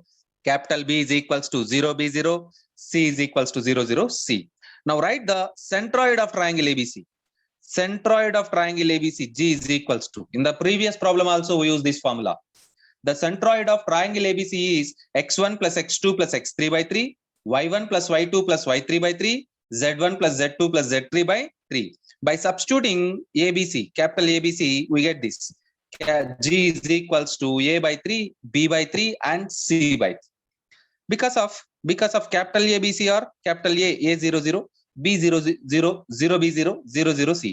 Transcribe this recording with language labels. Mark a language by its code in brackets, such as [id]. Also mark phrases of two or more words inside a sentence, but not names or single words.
[en] Capital B is equals to 0, b 0. C is equals to 0, 0, c. Now write the centroid of triangle ABC. Centroid of triangle ABC, G is equals to. In the previous problem also we use this formula. The centroid of triangle ABC is x1 plus x2 plus x3 by 3, y1 plus y2 plus y3 by 3, z1 plus z2 plus z3 by 3. By substituting ABC, capital ABC, we get this. G is equals to A by 3, B by 3 and C by 3. Because of capital ABC or capital A 0, 0, B 0, 0, 0, B 0, 0, 0, C.